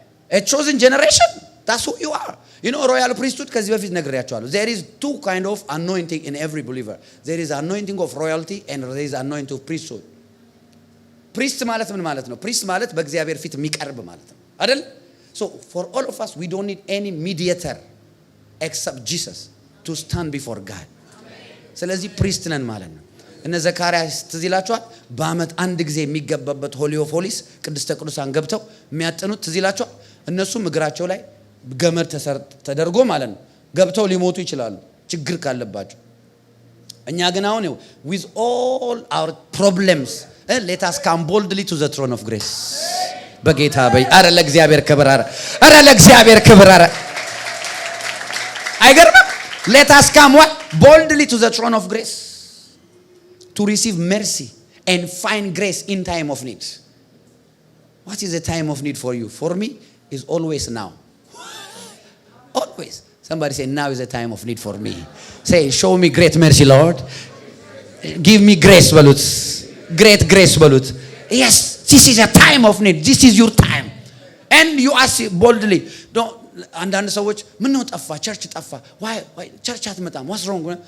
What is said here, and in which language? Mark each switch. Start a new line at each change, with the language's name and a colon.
English: a chosen generation, that's who you are. You know royal priesthood
Amharic: ከዚህ በፊት ነግሬያቸዋለሁ.
English: There is two kind of anointing in every believer. There is anointing of royalty and there is anointing of priesthood.
Amharic: priest ማለት ምን ማለት ነው? priest ማለት በእግዚአብሔር ፊት የሚቀርብ ማለት ነው አይደል?
English: So for all of us we don't need any mediator except Jesus to stand before God.
Amharic: ስለዚህ priest ነን ማለት ነው። እነ ዘካርያስ ትዝ ይላችኋል? በአመት አንድ ጊዜ የሚገባበት ሆሊ ኦፍ ሆሊስ ቅድስተ ቅዱሳን ገብተው የሚያጠኑት ትዝ ይላችኋል? እነሱም እግራቸው ላይ ገመድ ተደርጎ ማለት ነው ገብተው ሊሞቱ ይችላሉ ችግር ካለባቸው። እኛ ግን አሁን
English: with all our problems let us come boldly to the throne of grace.
Amharic: በጌታ አረ ለእግዚአብሔር ክብር አረ ለእግዚአብሔር ክብር አይገርምም?
English: let us come what? boldly to the throne of grace to receive mercy and find grace in time of need. What is the time of need for you? For me is always now. Always. Somebody say now is the time of need for me. Say show me great mercy Lord. Give me grace balut. Great grace balut. Yes, this is a time of need. This is your time. And you ask boldly. Don't
Amharic: አንዳንድ ሰዎች ምን ነው ጠፋ ቸርች ጠፋ
English: why
Amharic: ቸርች አትመጣም
English: what's wrong?